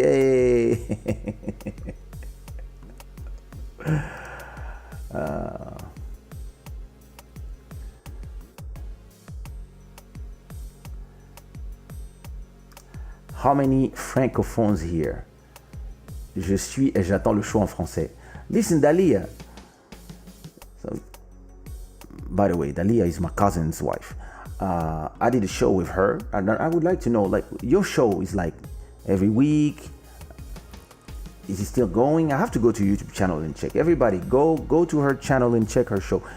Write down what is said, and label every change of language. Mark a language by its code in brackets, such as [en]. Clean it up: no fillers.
[en] Hey. How many francophones here? [fr] Je suis et j'attends le show en français. [en] Listen, Dalia. So, by the way, Dalia is my cousin's wife. I did a show with her, and I would like to know, like, your show is like every week. Is it still going? I have to go to YouTube channel and check. Everybody, go to her channel and check her show.